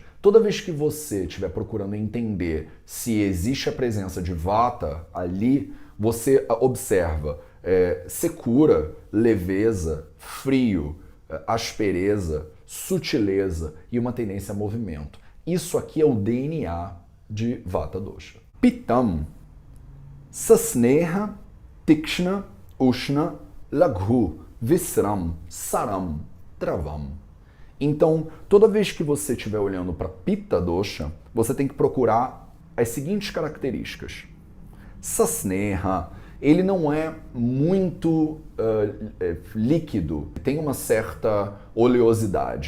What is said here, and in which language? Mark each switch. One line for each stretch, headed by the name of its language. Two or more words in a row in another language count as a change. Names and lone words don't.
Portuguese: Toda vez que você estiver procurando entender se existe a presença de Vata ali, você observa secura, leveza, frio, aspereza, sutileza e uma tendência a movimento. Isso aqui é o DNA de Vata dosha.
Sanskrit: पित्तं, सस्नेह, तीक्ष्ण, उष्ण, लघु, विस्रं, सरं, travam.
Portuguese: Então, toda vez que você estiver olhando para Pitta dosha, você tem que procurar as seguintes características. Sasneha, ele não é muito líquido, tem uma certa oleosidade.